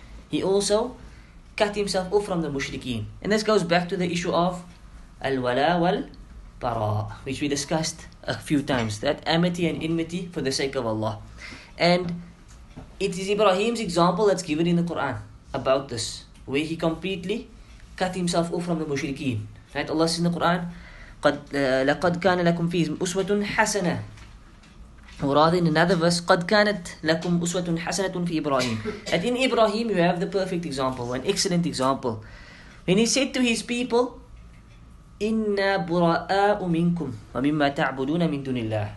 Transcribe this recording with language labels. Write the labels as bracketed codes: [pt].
[en] He also cut himself off from the mushrikeen. And this goes back to the issue of al-wala bara, which we discussed a few times. That amity and enmity for the sake of Allah. And it is Ibrahim's example that's given in the Quran about this, where he completely cut himself off from the mushrikeen. Right? Allah says in the Quran, [ar] لَقَدْ كَانَ لَكُمْ فِيهِمْ أُسْوَةٌ حَسَنَةٌ. [en] Or rather in another verse, [ar] قَدْ كَانَتْ لَكُمْ أُسْوَةٌ حَسَنَةٌ فِي إِبْرَاهِيمَ. [en] That in Ibrahim you have the perfect example, an excellent example. When he said to his people, [ar] إِنَّا بُرَآءُ مِنْكُمْ وَمِمَّا تَعْبُدُونَ مِن دُونِ اللَّهِ.